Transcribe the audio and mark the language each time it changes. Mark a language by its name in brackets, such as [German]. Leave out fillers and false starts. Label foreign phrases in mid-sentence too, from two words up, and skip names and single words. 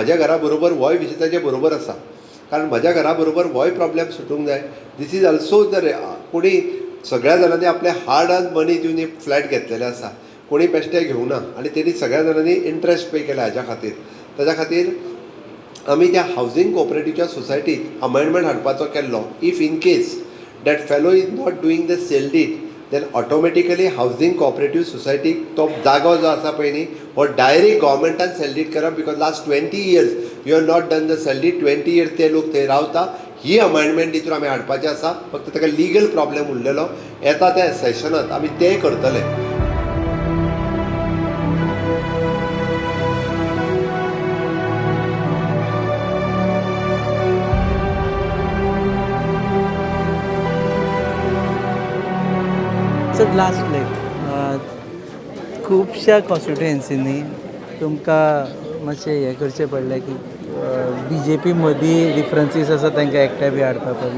[Konkani] म्हज्या घरा बरोबर होय विशय ताचे बरोबर आसा, कारण म्हज्या घरा बरोबर होय प्रॉब्लेम सुटूंक जाय. [English] this is also [Konkani] जर कोणी सगळ्या जाणांनी आपले [English] hard earn money [Konkani] दिवन एक फ्लॅट घेतलेले आसा, कोणी बेश्टे घेवना आनी तेणी सगळ्या जाणांनी [English] interest pay [Konkani] केला हाज्या खातीर. ताज्या खातीर आमी त्या हावजींग कॉपरेटीवच्या सोसायटीक अमेंडमेंट हाडपाचो केल्लो. [English] If in case that fellow is not doing the sale deed, then automatically housing cooperative society [Konkani] तो जागो जो आसा पळय न्ही, हो डायरेक्ट गव्हर्मेंटान सेल डीड करप. [English] Because last 20 years you have not done the sale deed. [Konkani] 20 years ते लोक थंय रावता. ही अमेंडमेंट तितून आमी हाडपाचें आसा. फक्त ताका [English] legal problem [Konkani] उरलेलो. येता त्या सेशनांत आमी तें करतले. सर लास्ट खुबश्या कॉन्स्टिट्युएन्सीनी तुमकां मातशें हें करचें पडलें की BJP मदीं डिफरन्सीस आसा तांकां एकठांय बी हाडपाक पडलें.